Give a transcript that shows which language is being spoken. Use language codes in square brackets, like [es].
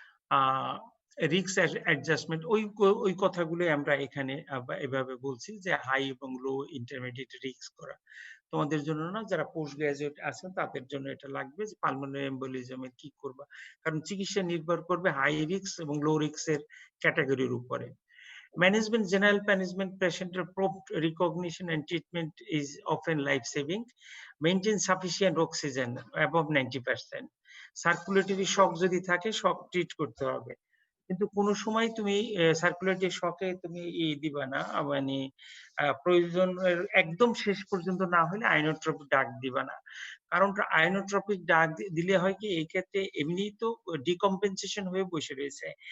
[bn] আ risk adjustment ওই কথাগুলোই আমরা এখানে এভাবে বলছি যে হাই এবং লো ইন্টারমিডিয়েট রিস্ক করা। তোমাদের জন্য না যারা পোস্ট গ্রাজুয়েট আছেন তাদের জন্য এটা লাগবে যে পালমোনারি এম্বোলিজম এর কি করবা। কারণ চিকিৎসা নির্ভর করবে হাই রিস্ক এবং লো রিস্ক এর ক্যাটেগরির উপরে। [en] Management, general management, patient prompt recognition and treatment is often life-saving. Maintain sufficient oxygen above 90%. [bn] Circulatory shock যদি থাকে shock treat করতে হবে। কিন্তু কোন সময় তুমি সার্কুলেটরি শকে তুমি দিবা না মানে প্রয়োজনের একদম শেষ পর্যন্ত না হলে আইনোট্রপিক ডাক দিবা না। কারণ আইনোট্রপিক ডাক দিলে হয় কি এই ক্ষেত্রে এমনিই তো ডিকম্পেনসেশন হয়ে বসে রয়েছে।